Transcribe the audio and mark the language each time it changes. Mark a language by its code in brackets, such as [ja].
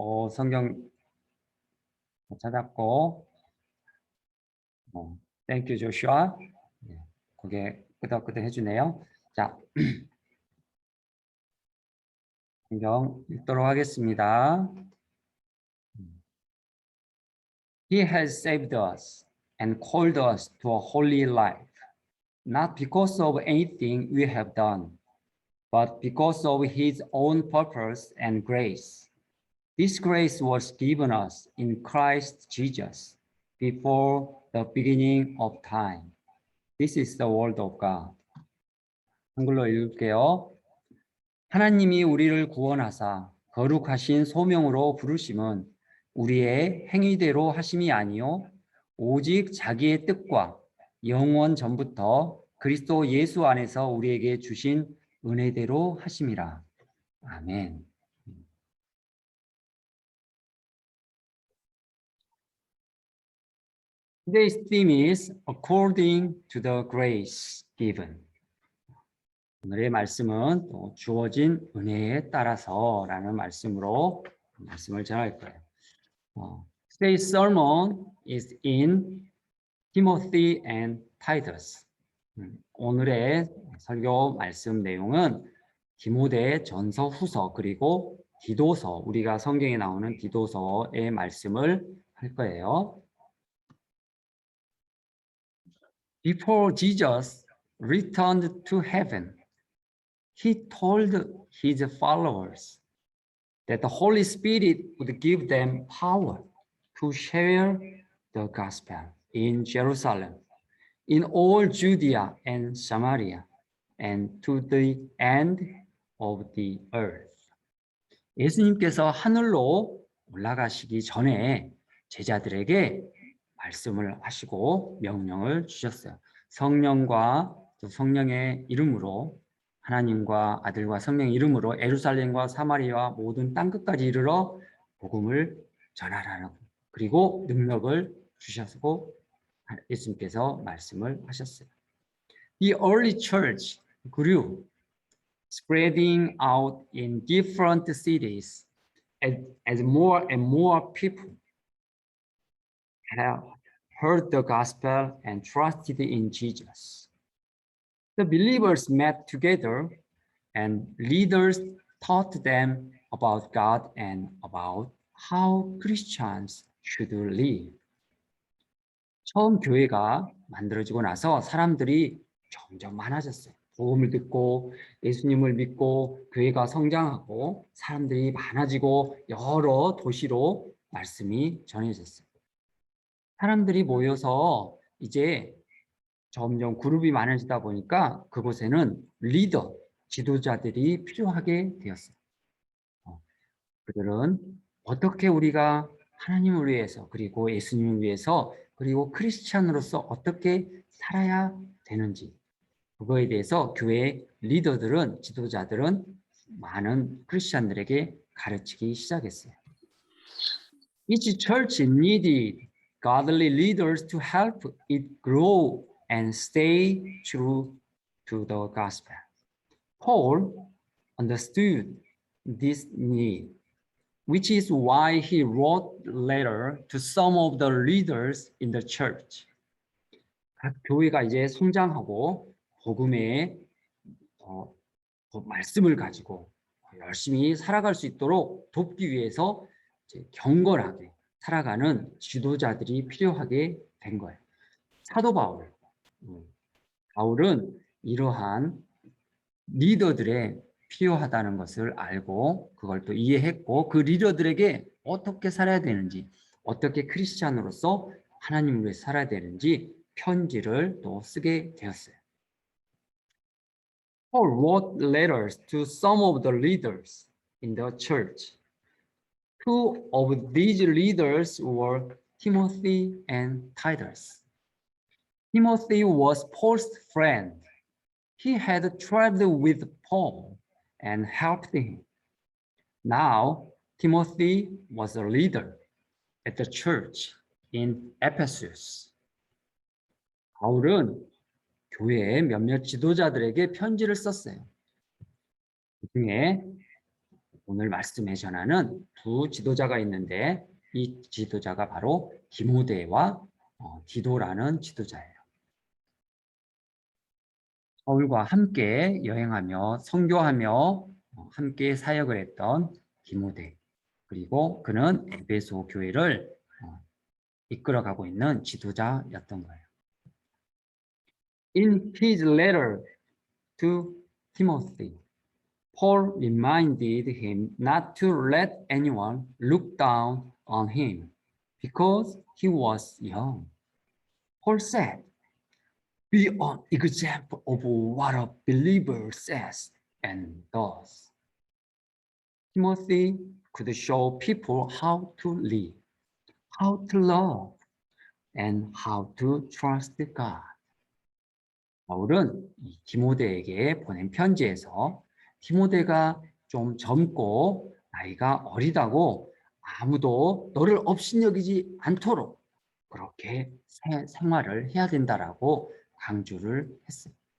[ko] 성경 찾았고, [en] Thank you, [ko] Joshua. 고개 끄덕끄덕 해주네요. 자, 성경 읽도록 하겠습니다. [en] He has saved us and called us to a holy life, not because of anything we have done, but because of his own purpose and grace. This grace was given us in Christ Jesus before the beginning of time. This is the word of God. [ko] 한글로 읽을게요. 하나님이 우리를 구원하사 거룩하신 소명으로 부르심은 우리의 행위대로 하심이 아니요 오직 자기의 뜻과 영원 전부터 그리스도 예수 안에서 우리에게 주신 은혜대로 하심이라. 아멘. [en] Today's theme is according to the grace given. [ko] 오늘의 말씀은 주어진 은혜에 따라서라는 말씀으로 말씀을 전할 거예요. [en] Today's sermon is in Timothy and Titus. [ko] 오늘의 설교 말씀 내용은 디모데 전서 후서 그리고 디도서, 우리가 성경에 나오는 디도서의 말씀을 할 거예요. [en] Before Jesus returned to heaven, he told his followers that the Holy Spirit would give them power to share the gospel in Jerusalem, in all Judea and Samaria, and to the end of the earth. [ko] 예수님께서 하늘로 올라가시기 전에 제자들에게 말씀을 하시고 명령을 주셨어요. 성령과 성령의 이름으로 하나님과 아들과 성령의 이름으로 예루살렘과 사마리아와 모든 땅끝까지 이르러 복음을 전하라는 그리고 능력을 주셨고 예수님께서 말씀을 하셨어요. [en] The early church grew, spreading out in different cities as more and more people have heard the gospel and trusted in Jesus. The believers met together and leaders taught them about God and about how Christians should live. [ko] 처음 교회가 만들어지고 나서 사람들이 점점 많아졌어요. 복음을 듣고 예수님을 믿고 교회가 성장하고 사람들이 많아지고 여러 도시로 말씀이 전해졌어요. 사람들이 모여서 이제 점점 그룹이 많아지다 보니까 그곳에는 리더, 지도자들이 필요하게 되었어요. 그들은 어떻게 우리가 하나님을 위해서 그리고 예수님을 위해서 그리고 크리스찬으로서 어떻게 살아야 되는지 그거에 대해서 교회 리더들은 지도자들은 많은 크리스찬들에게 가르치기 시작했어요. [en] Each church needed godly leaders to help it grow and stay true to the gospel. Paul understood this need, which is why he wrote a letter to some of the leaders in the church. [ko] 각 교회가 이제 성장하고 복음의 말씀을 가지고 열심히 살아갈 수 있도록 돕기 위해서 이제 경건하게 살아가는 지도자들이 필요하게 된 거예요. 사도 바울, 바울은 이러한 리더들의 필요하다는 것을 알고 그걸 또 이해했고 그 리더들에게 어떻게 살아야 되는지 어떻게 크리스찬으로서 하나님을 위해 살아야 되는지 편지를 또 쓰게 되었어요. [en] Paul wrote letters to some of the leaders in the church. Two of these leaders were Timothy and Titus. Timothy was Paul's friend. He had traveled with Paul and helped him. Now, Timothy was a leader at the church in Ephesus. [ko] 바울은 교회의 몇몇 지도자들에게 편지를 썼어요. 그중에 오늘 말씀에 전하는 두 지도자가 있는데 이 지도자가 바로 디모데와 디도라는 지도자예요. 바울과 함께 여행하며 선교하며 함께 사역을 했던 디모데 그리고 그는 에베소 교회를 이끌어가고 있는 지도자였던 거예요. [en] In his letter to Timothy, Paul reminded him not to let anyone look down on him because he was young. Paul said, "Be an example of what a believer says and does." Timothy could show people how to live, how to love, and how to trust God. [ko] 바울은 이 디모데에게 보낸 편지에서 디모데가 좀 젊고 나이가 어리다고 아무도 너를 업신여기지 않도록 그렇게 생활을 해야 된다라고 강조를 했어요.